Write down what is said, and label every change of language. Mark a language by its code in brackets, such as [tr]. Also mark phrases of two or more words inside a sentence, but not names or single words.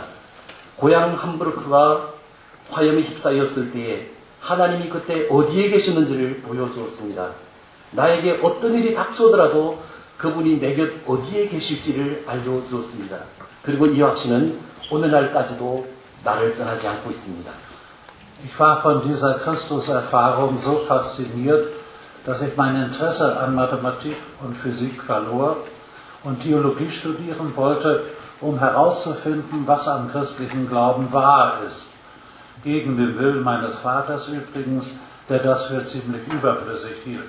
[ko] 고향 함부르크가 화염에 휩싸였을 때에 하나님이 그때 어디에 계셨는지를 보여주었습니다. 나에게 어떤 일이 닥쳐오더라도 그분이 내 곁 어디에 계실지를 알려주었습니다. 그리고 이 확신은 오늘날까지도 나를 떠나지 않고 있습니다. [de] Ich war von dieser Christus-Erfahrung so fasziniert, dass ich mein Interesse an Mathematik und Physik verlor und Theologie studieren wollte, um herauszufinden, was am christlichen Glauben wahr ist. Gegen den Willen meines Vaters übrigens, der das für ziemlich überflüssig hielt.